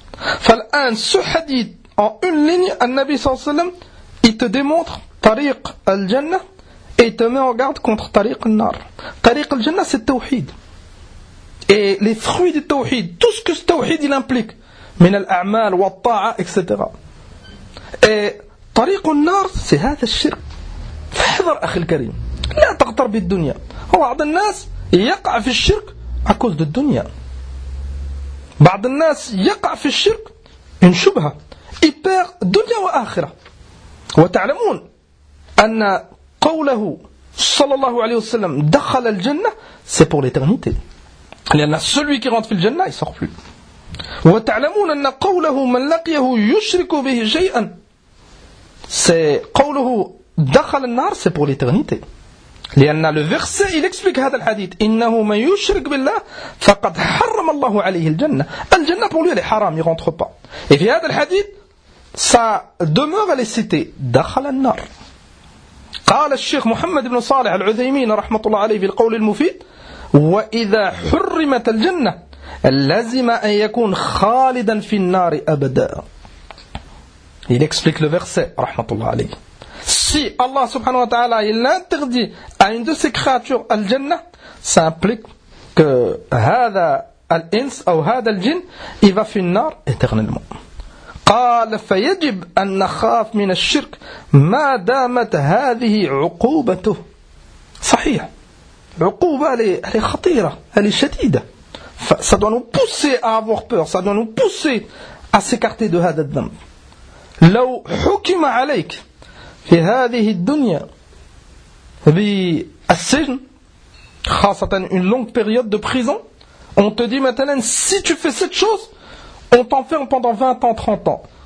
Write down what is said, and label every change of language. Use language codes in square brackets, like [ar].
[ar] Fal [fr] an ce hadith en une ligne, le Nabi [ar] sallallahu alayhi wa sallam [fr] il te démontre [ar] tariq al-jannah [fr] et te met en garde contre [ar] tariq al-nar. Tariq al-jannah [fr] c'est tawhid. Et les fruits du tawhid, tout ce que ce tawhid il implique, [ar] min al-a'mal wa ta'a, [fr] etc. Et [ar] tariq al-nar [fr] c'est [ar] هذا الشرك. Fahdhar akhi al-karim, la taghtar bid-dunya. بعض الناس يقع في الشرك [fr] à cause de dunya. [ar] بعض الناس يقع في الشرك [fr] une shubha, il perd [ar] dunya wa akhira. وتعلمون أن قوله صلى الله عليه وسلم دخل الجنة [fr] c'est pour l'éternité, [ar] لأن [fr] celui qui rentre [ar] في الجنة [fr] il sort plus. [ar] وتعلمون أن قوله من لقيه يشرك به شيئا [fr] c'est [ar] قوله دخل النار [fr] c'est pour l'éternité, [ar] لأن [fr] le verset il explique [ar] هذا الحديث إنه من يشرك بالله فقد حرم الله عليه الجنة. [fr] الجنة pour lui elle est haram, il rentre pas. Et [ar] في هذا الحديث [fr] sa demeure elle est citée [ar] دخل النار. قال الشيخ محمد بن صالح العثيمين رحمة الله عليه في القول المفيد وإذا حرمت الجنة لازم أن يكون خالدا في النار أبدا. [fr] Il explique le verset [ar] رحمة الله عليه. [fr] Si Allah [ar] سبحانه وتعالى [fr] il interdit à une de ses créatures الجنة, ça implique que [ar] هذا الإنس أو هذا الجن [fr] il va [ar] في النار [fr] éternellement. [ar] قال فيجب أن نخاف من الشرك ما دامت هذه عقوبته. صحيح عقوبة هي خطيرة, هي شديدة. [fr] Ça doit nous pousser à avoir peur, ça doit nous pousser à s'écarter de [ar] هذا الذنب. لو حكم عليك في هذه الدنيا بالسجن, خاصة [fr] une longue période de prison, on te dit maintenant si tu fais cette chose on t'enferme pendant 20 ans, 30 ans.